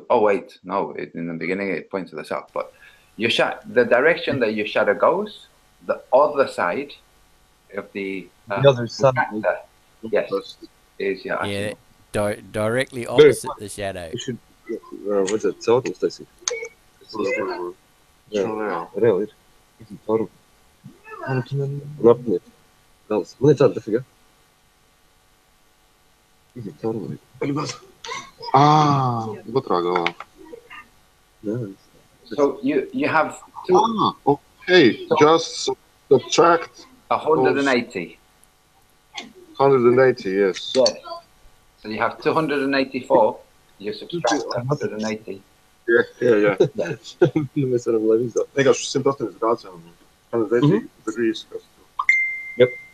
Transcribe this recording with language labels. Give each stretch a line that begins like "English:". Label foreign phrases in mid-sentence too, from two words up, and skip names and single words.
English: Oh wait, no. In the beginning, it points to the south. But your the direction that your shadow goes, the other side of the other side. Yes, is your yeah, directly opposite the shadow. You should. What's that?
Latvian: Caurums taisīt. Jā, reāli ir. Caurumu. Un apniet. Gals. Man ir tāda dafiga. Caurumu. Otrā galā.
English: So you have two. Okay, so just subtract 180. 180, yes. Yes. So you have 284. You subtract 180. Yeah.
Latvian: Mēs varam, lai viņš dod. Vienkārši 180 grāds jau. 180 degrees.
English: Yep.